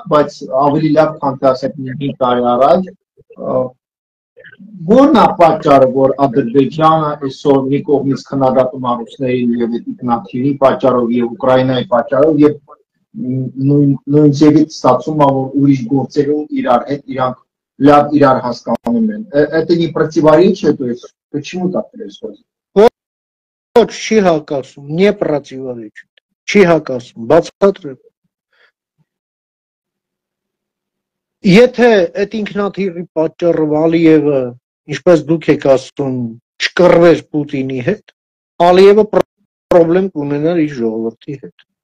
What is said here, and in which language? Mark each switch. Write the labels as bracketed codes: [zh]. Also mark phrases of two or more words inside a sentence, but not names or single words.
[hy] բայց ավելի լավ, քան ասեք 5 տարի առաջ, որն է պատճառը, որ Ադրբեջանը այսօր մի կողմից քննադատում է ռուսներին եւ ինքնաթիռի պատճառով եւ Ուկրաինայի պատճառով եւ նույն ձևից ստացվում է, որ ուրիշ գործերում իրար հետ իրանք լավ իրար հասկանում են։ [ru] Это не противоречие, то есть почему так происходит? [hy] Ոչ, չի հակասում, [ru] не противоречит, [hy] չի հակասում, բացատրեմ։ Եթե այդ ինքնաթիռի պատճառով Ալիևը, ինչպես դուք եք ասում, չկռվեր Պուտինի հետ, Ալիևը պրոբլեմ կունենար իր ժողովրդի հետ։